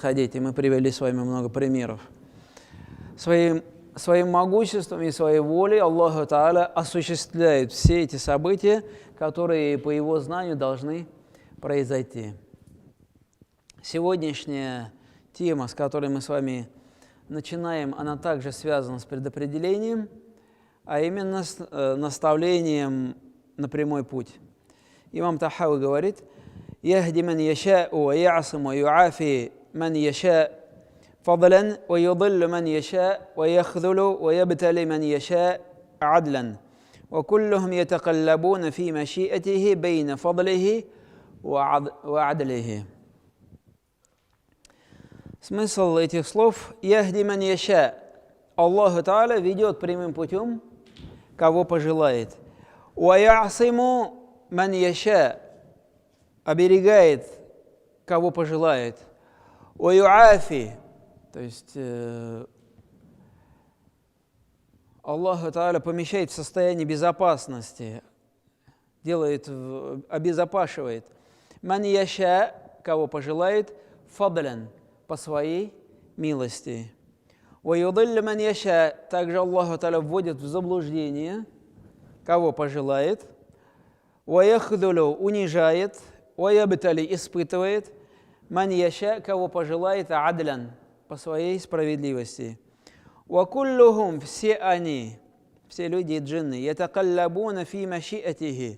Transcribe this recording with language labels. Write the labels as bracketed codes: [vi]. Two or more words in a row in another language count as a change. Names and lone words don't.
[ru] И мы привели с вами много примеров. Своим могуществом и своей волей Аллах Тааля осуществляет все эти события, которые по Его знанию должны произойти. Сегодняшняя тема, с которой мы с вами начинаем, она также связана с предопределением, а именно с наставлением на прямой путь. Имам Тахави говорит: [ar] «يهدي من يشاء ويعصم ويعافي من يشاء فضلا ويضل من يشاء ويخذل ويبتلي من يشاء عدلا وكلهم يتقلبون في مشيئته بين فضله وعدله». [ru] Смысл этих слов: [ar] «يهدي من يشاء». [ru] Аллах Тааля ведет прямым путем, кого пожелает. [ar] «ويعصم من يشاء». [ru] Оберегает, кого пожелает. [ar] «ويعافي». [ru] То есть Аллах Тааля помещает в состояние безопасности, обезопашивает. [ar] «من يشاء», [ru] кого пожелает, «фадлян», по своей милости. [ar] «ويضل من يشاء», [ru] также Аллах Тааля вводит в заблуждение, кого пожелает. [ar] «ويخذل», унижает. «ويبتلي», испытывает. «من يشاء», [ru] кого пожелает, «адлян», по своей справедливости. «Вакуллухум», все они, все люди и джинны, [ar] «يتقلبون في مشيئته».